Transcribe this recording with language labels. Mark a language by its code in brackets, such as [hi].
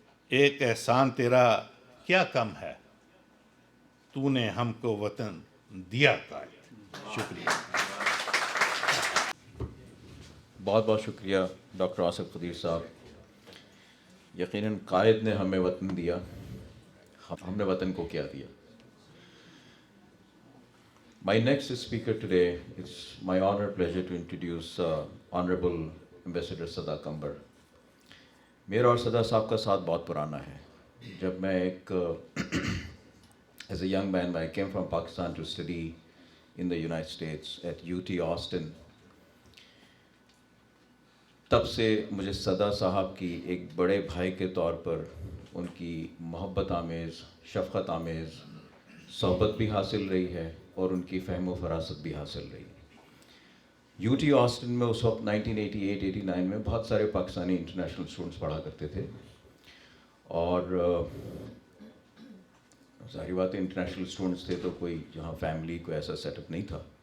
[ur] ایک احسان تیرا کیا کم ہے, تو نے ہم کو وطن دیا قائد. شکریہ. بہت بہت شکریہ ڈاکٹر آصف قدیر صاحب. یقیناً قائد نے ہمیں وطن دیا, ہم نے وطن کو کیا دیا. [en] My next speaker today, it's my honor and pleasure to introduce Honorable Ambassador Sada Kambar. [ur] میرا اور صدا صاحب کا ساتھ بہت پرانا ہے. جب میں ایک [en] as a young man, I came from Pakistan to study in the United States at UT Austin. [ur] تب سے مجھے صدا صاحب کی ایک بڑے بھائی کے طور پر ان کی محبت آمیز, شفقت آمیز صحبت بھی حاصل رہی ہے اور ان کی فہم و فراست بھی حاصل رہی. یو ٹی آسٹن میں اس وقت 1988-89 میں بہت سارے پاکستانی انٹرنیشنل اسٹوڈنٹس پڑھا کرتے تھے, اور ظاہری بات ہے انٹرنیشنل اسٹوڈنٹس تھے تو کوئی جہاں فیملی کو ایسا سیٹ اپ نہیں تھا.